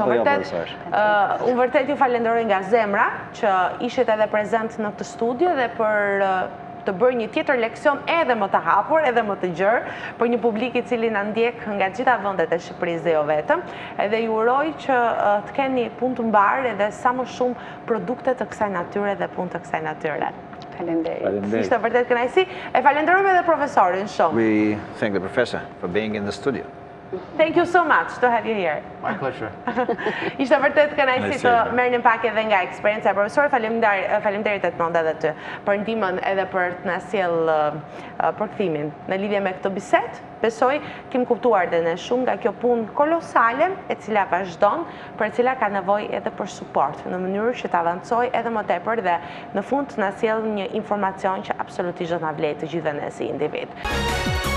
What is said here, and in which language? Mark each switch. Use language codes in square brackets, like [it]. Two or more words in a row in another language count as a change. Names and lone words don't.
[sq] Unë vërtet ju falenderoj nga zemra që ishit edhe prezent në këtë studio dhe për të bërë një tjetër leksion edhe më të hapur, edhe më të gjerë, për një publik i cili na ndjek nga gjitha vendet e Shqipërisë dhe jo vetëm. Edhe ju uroj që të keni punë të mbarë edhe sa më shumë produkte të kësaj natyre dhe punë të kësaj natyre. Falenderit. Ishte vërtet kënaqësi. E falenderojmë edhe profesorin shumë. [en] We thank the professor for being in the studio. Thank you so much to have you here. My pleasure. [sq] Ishte vërtet kënaqësi të merrnim pak edhe nga eksperjenca e profesorit. Faleminderit Edmond edhe ty për ndihmën edhe për të na sjell përkthimin në lidhje me këtë bisedë. Besoj kemi kuptuar dhe ne shumë nga kjo punë kolosale e cila vazhdon, për e cila ka nevojë edhe për suport në mënyrë që të avancojë edhe më tepër dhe në fund të na sjellë një informacion që absolutisht do na vlejë të gjithëve ne si individ.